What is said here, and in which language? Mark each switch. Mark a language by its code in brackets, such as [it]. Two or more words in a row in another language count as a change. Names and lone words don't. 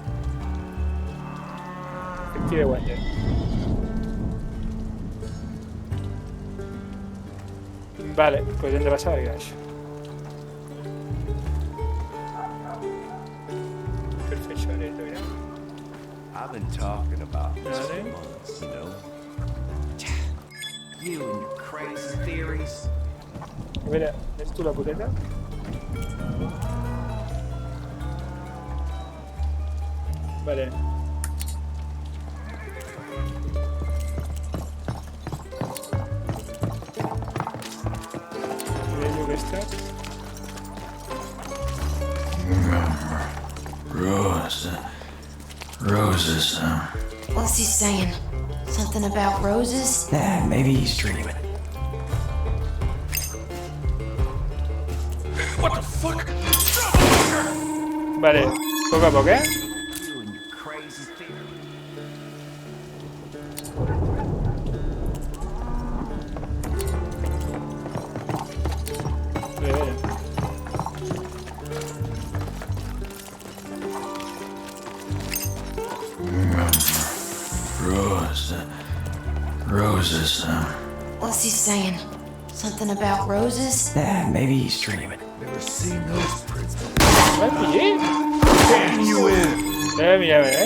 [ca] Efectivament. Vale, doncs hem de passar per aquí baix. Per fer això, ara, ja. [en] I've been talking about this for [ca] Vale. [en] months, you know. You and your crazy theories. [ca] A veure, ets tu la poteta? Vale. [es] Bello que está. [en] Roses, What's he saying? Something about roses? Yeah, maybe he's dreaming. [es] Vale, poco a poco, ¿eh? [en] You and your crazy theory. [es] Vale, vale. [en] Roses, What's he saying? Something about roses? yeah, maybe he's dreaming. Never seen those prints. [fr] Ouais, pillé. [en] Getting you in. [es] Mira, mira.